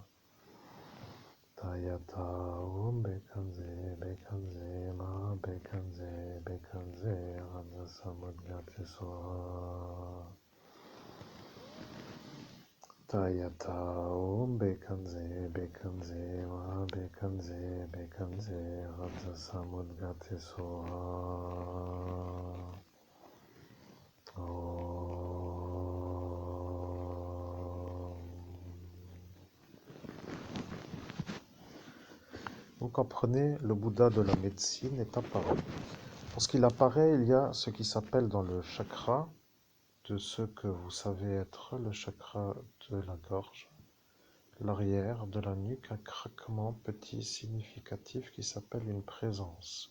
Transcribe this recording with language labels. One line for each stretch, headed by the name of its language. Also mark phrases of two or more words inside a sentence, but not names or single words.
Sanskrit: तद्यथा ॐ भैषज्ये भैषज्ये महा भैषज्ये भैषज्ये राज समुद्गते स्वाहा. तद्यथा ॐ भैषज्ये भैषज्ये महा भैषज्ये भैषज्ये राज समुद्गते स्वाहा.
French: Vous comprenez, le Bouddha de la médecine est apparu. Lorsqu'il apparaît, il y a ce qui s'appelle dans le chakra, de ce que vous savez être le chakra de la gorge, l'arrière de la nuque, un craquement petit significatif qui s'appelle une présence.